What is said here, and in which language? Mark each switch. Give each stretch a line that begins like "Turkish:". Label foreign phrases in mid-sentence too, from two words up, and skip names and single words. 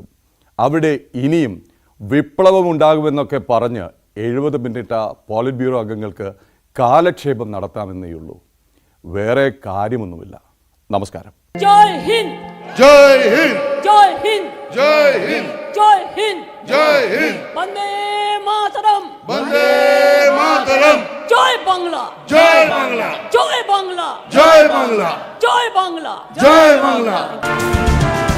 Malayalam: അവിടെ ഇനിയും വിപ്ലവമുണ്ടാകുമെന്നൊക്കെ പറഞ്ഞ് 70 മിനിറ്റ പോളിറ്റ് ബ്യൂറോ അംഗങ്ങൾക്ക് കാലക്ഷേപം നടത്താമെന്നേയുള്ളൂ. വേറെ കാര്യമൊന്നുമില്ല. നമസ്കാരം.
Hindi: जय हिन्द, जय हिन्द, जय हिन्द, जय हिन्द, जय हिन्द, जय हिन्द,
Sanskrit: वन्दे मातरम्, वन्दे मातरम्,
Bangla: জয় বাংলা, জয় বাংলা, জয় বাংলা, জয় বাংলা, জয় বাংলা, জয় বাংলা।